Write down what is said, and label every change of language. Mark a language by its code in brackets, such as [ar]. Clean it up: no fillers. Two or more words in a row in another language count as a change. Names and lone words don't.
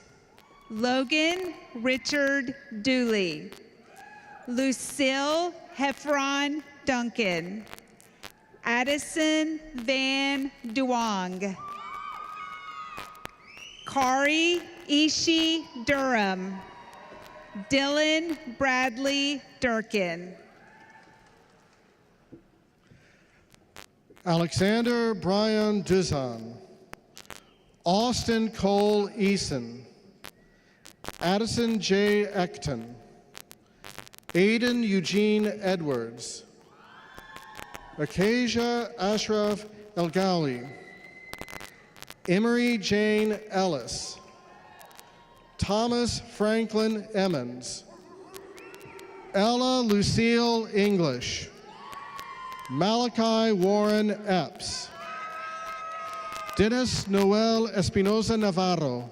[en] Logan Richard Dooley. Lucille Heffron Duncan. Addison Van Duong. Kari Ishi Durham. Dylan Bradley Durkin. Alexander Brian Duzan. Austin Cole Eason. Addison J. Ecton. Aiden Eugene Edwards. Acacia Ashraf Elgali. Emery Jane Ellis. Thomas Franklin Emmons. Ella Lucille English. Malachi Warren Epps. Dennis Noel Espinosa Navarro.